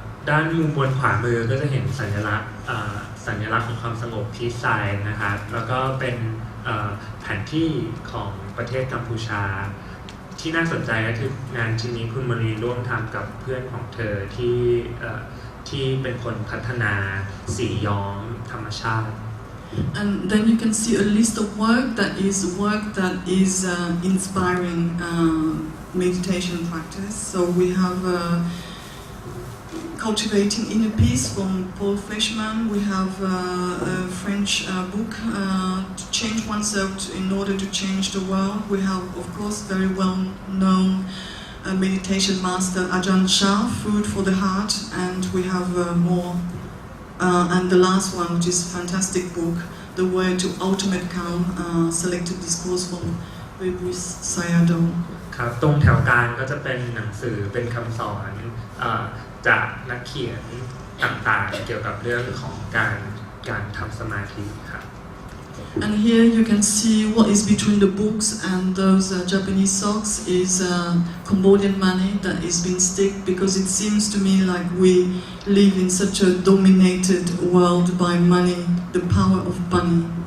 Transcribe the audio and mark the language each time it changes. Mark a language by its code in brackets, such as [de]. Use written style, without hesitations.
[th] ด้านมุมบนขวามือก็จะเห็นสัญลักษณ์ของความสงบพีซไซน์นะครับแล้วก็เป็นแผนที่ของประเทศกัมพูชาที่น่าสนใจก็คืองานชิ้นนี้คุณมารีร่วมทำกับเพื่อนของเธอที่เป็นคนพัฒนาสีย้อมธรรมชาติ [en] And then you can see a list of work that is inspiring meditation practice. So we have cultivating inner peace from Paul Fleischmann. We have a French book to change oneself in order to change the world. We have, of course, very well-known meditation master Ajahn Chah, Food for the Heart, and we have more. And the last one, which is a fantastic book, The Way to Ultimate Calm, Selected Discourse from Vibris Sayadaw. [th] ครับตรงแถวกลางก็จะเป็นหนังสือเป็นคำสอนจากนักเขียนต่างๆเกี่ยวกับเรื่องของการทำสมาธิครับ [en] And here you can see what is between the books and those Japanese socks is Cambodian money that is being stick because it seems to me like we live in such a dominated world by money, the power of money.